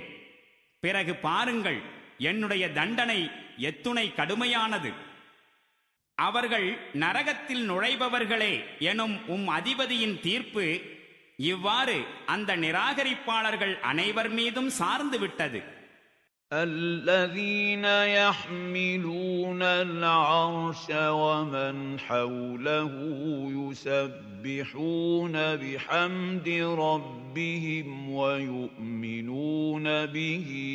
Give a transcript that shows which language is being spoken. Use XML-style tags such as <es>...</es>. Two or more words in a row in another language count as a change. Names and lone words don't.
<ta>பிறகு பாருங்கள், என்னுடைய தண்டனை எத்துணை கடுமையானது. அவர்கள் நரகத்தில் நுழைபவர்களே எனும் அதிபதியின் தீர்ப்பு இவ்வாறு அந்த நிராகரிப்பாளர்கள் அனைவர் மீதும் சார்ந்து விட்டது.</ta> <ar>الذين يحملون العرش ومن حوله يسبحون بحمد ربهم ويؤمنون به</ar>